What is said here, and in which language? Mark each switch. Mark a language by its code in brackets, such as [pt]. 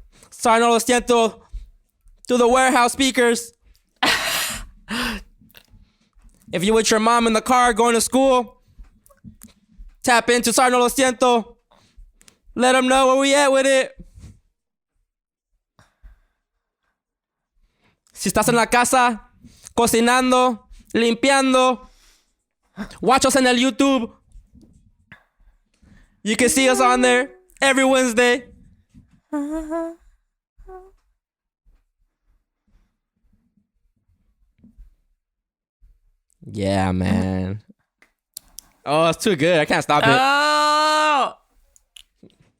[en] Sorry, no lo siento. Through the warehouse speakers. If you're with your mom in the car going to school, tap into Sorry, no lo siento. Let them know where we at with it. [es] Si estás en la casa, cocinando, limpiando, [en] watch us [es] en el YouTube. [en] You can see us on there every Wednesday. Yeah, man. Oh, it's too good. I can't stop it. Oh.